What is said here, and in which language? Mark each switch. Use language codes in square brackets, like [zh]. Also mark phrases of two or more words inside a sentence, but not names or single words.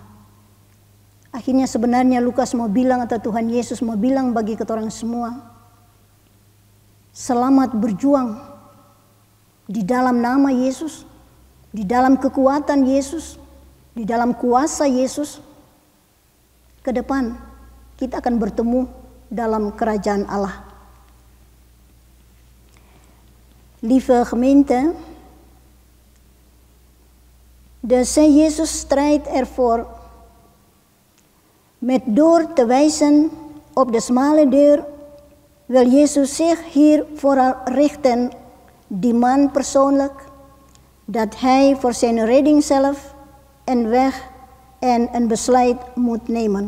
[id] Akhirnya sebenarnya Lukas mau bilang atau Tuhan Yesus mau bilang bagi kita orang semua, selamat berjuang di dalam nama Yesus, di dalam kekuatan Yesus, di dalam kuasa Yesus. Ke depan kita akan bertemu dalam kerajaan Allah. [nl] Lieve gemeente, de Heer Jezus strijdt ervoor met door te wijzen op de smale deur wil Jezus zich hier vooral richten, die man persoonlijk, dat hij voor zijn redding zelf een weg en een besluit moet nemen.